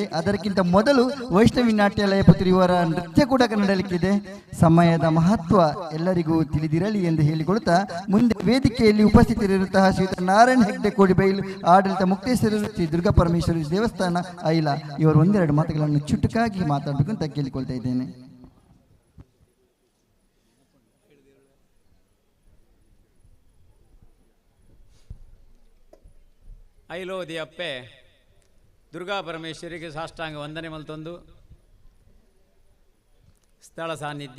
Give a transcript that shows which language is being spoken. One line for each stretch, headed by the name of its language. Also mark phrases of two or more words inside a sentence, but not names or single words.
Kannada: ಅದಕ್ಕಿಂತ ಮೊದಲು ವೈಷ್ಣವಿ ನಾಟ್ಯಾಲಯ ಪುತ್ರಿ ಇವರ ನೃತ್ಯ ಕೂಡ ನಡೆಯಲಿಕ್ಕಿದೆ. ಸಮಯದ ಮಹತ್ವ ಎಲ್ಲರಿಗೂ ತಿಳಿದಿರಲಿ ಎಂದು ಹೇಳಿಕೊಳ್ತಾ, ಮುಂದೆ ವೇದಿಕೆಯಲ್ಲಿ ಉಪಸ್ಥಿತರಿರುವಂತಹ ಶ್ರೀಯುತ ನಾರಾಯಣ ಹೆಗ್ಡೆ ಕೋಡಿಬೈಲು, ಆಡಳಿತ ಮುಕ್ತೇಶ್ವರರು, ಶ್ರೀ ದುರ್ಗಾ ಪರಮೇಶ್ವರಿ ದೇವಸ್ಥಾನ ಐಲ ಇವರು ಒಂದೆರಡು ಮಾತುಗಳನ್ನು ಚುಟುಕಾಗಿ ಮಾತಾಡಬೇಕು ಅಂತ ಕೇಳಿಕೊಳ್ತಾ ಇದ್ದೇನೆ.
Tulu: ಐಲೋದಿ ಅಪ್ಪೆ ದುರ್ಗಾ ಪರಮೇಶ್ವರಿಗೆ ಸಾಷ್ಟಾಂಗ ವಂದನೆ ಮಲ್ತೊಂದು ಸ್ಥಳ ಸಾನ್ನಿಧ್ಯ